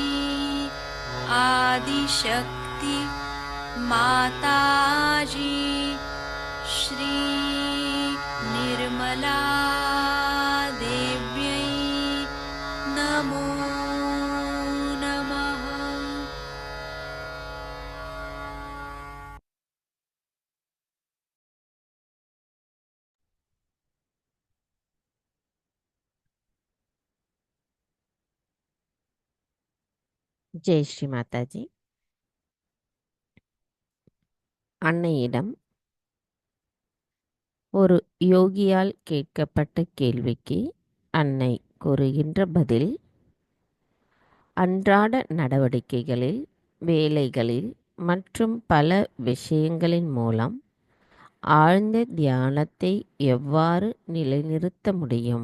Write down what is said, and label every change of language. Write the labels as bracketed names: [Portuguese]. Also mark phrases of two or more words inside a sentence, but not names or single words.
[Sanskrit] आदिशक्ति माताजी श्री निर्मला देव्यै नमो नमः। [Tamil] ஜெய் ஸ்ரீ மாதாஜி. அன்னையிடம் ஒரு யோகியால் கேட்கப்பட்ட கேள்விக்கு அன்னை கூறுகின்ற பதில்: அன்றாட நடவடிக்கைகளில், வேலைகளில் மற்றும் பல விஷயங்களின் மூலம் ஆழ்ந்த தியானத்தை எவ்வாறு நிலைநிறுத்த முடியும்?